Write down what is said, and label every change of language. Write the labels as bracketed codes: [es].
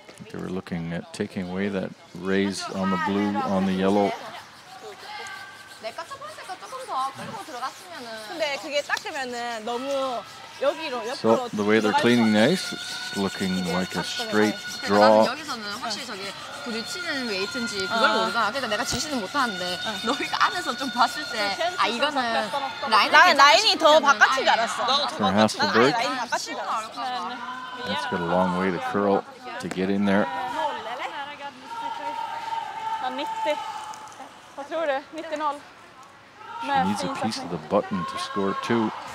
[en] They were looking at taking away that raise on the blue, on the yellow. [ko] 근데 그게 닦으면은 너무 여기로 [en] So [ko] 옆으로. [en] the way they're cleaning the ice, it's looking like a straight draw. [ko] 여기서는 확실히 저게 불이 치는 웨이트인지 그걸 모르잖아. 그러니까 내가 지시는 못하는데 너희가 안에서 좀 봤을 때 아 이거는 나는 라인이 더 바깥인 줄 알았어. [en] For Hasselbirg, [ko] 라인 바깥인 줄 알았어. [en] it's got a long way to curl to get in there. [sv] Ja, 90. Vad tror du? 90-0. [en] She needs a piece of the button to score 2.